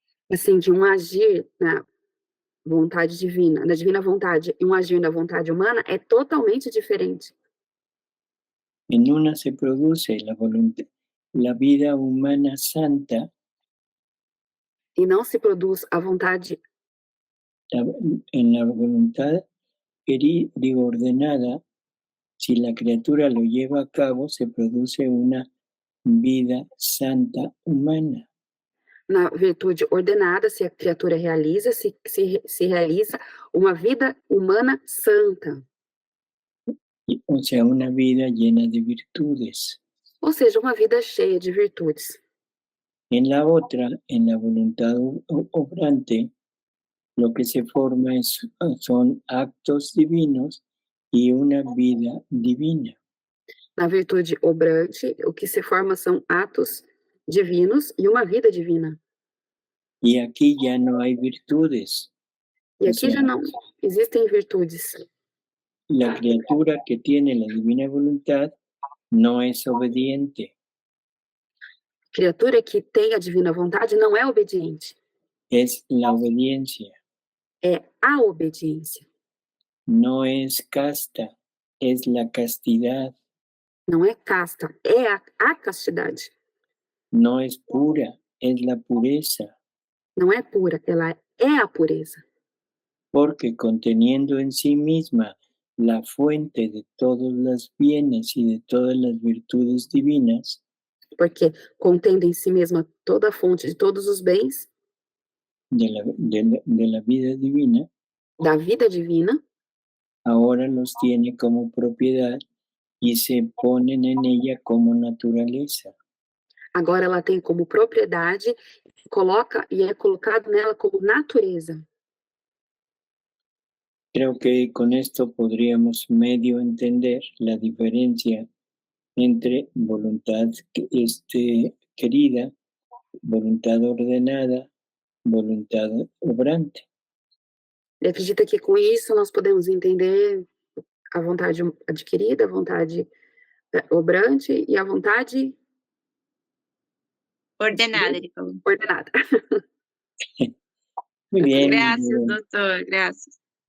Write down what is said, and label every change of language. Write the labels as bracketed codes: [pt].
[pt] Assim, de um agir na vontade divina, na divina vontade, e um agir na vontade humana é totalmente diferente. [es] En una se produce la vida humana santa, [pt] E não se produz a vontade, [es] en la voluntad ordenada. Si la criatura lo lleva a cabo, se produce una vida santa humana. [pt] na virtude ordenada, se a criatura realiza, se realiza uma vida humana santa. [es] O sea, una vida llena de virtudes. [pt] Ou seja, uma vida cheia de virtudes. [es] En la otra, en la voluntad obrante, lo que se forma son actos divinos y una vida divina. [pt] Na virtude obrante, o que se forma são atos divinos e uma vida divina. [es] Y aquí ya no hay virtudes. [pt] E [es] O [pt] aqui [es] sea, [pt] já não existem virtudes. [es] la criatura que tiene la divina voluntad no es obediente, [pt] Criatura que tem a divina vontade não é obediente, [es] es la obediencia. [pt] é a obediência. [es] No es casta, es la castidad. [pt] Não é casta, é a castidade. [es] No es pura, es la pureza. [pt] Não é pura, ela é a pureza. [es] Porque conteniendo en sí misma la fuente de todos los bienes y de todas las virtudes divinas, [pt] Porque contendo em si mesma toda a fonte de todos os bens [es] de la vida divina, [pt] da vida divina, [es] ahora los tiene como propiedad y se ponen en ella como naturaleza. [pt] agora ela tem como propriedade, coloca e é colocado nela como natureza. [es] Creo que con esto podríamos medio entender la diferencia entre voluntad querida, voluntad ordenada, voluntad obrante. [pt] Ele acredita que com isso nós podemos entender a vontade adquirida, a vontade obrante e a vontade Ordenada, ele falou. ordenada. [es] Muy bien. [pt] Graças, doutor, graças.